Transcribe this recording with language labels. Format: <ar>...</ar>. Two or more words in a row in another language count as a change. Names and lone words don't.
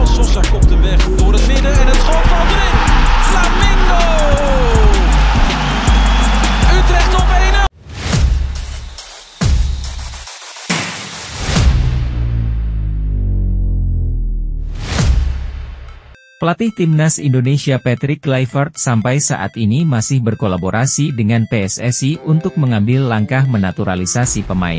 <nl>Sosa kopt hem weg door het midden en het schot valt erin. Flamingo! Utrecht op 1-0.</nl> <id>Pelatih Timnas Indonesia Patrick Kluivert sampai saat ini masih berkolaborasi dengan PSSI untuk mengambil langkah menaturalisasi pemain.</id>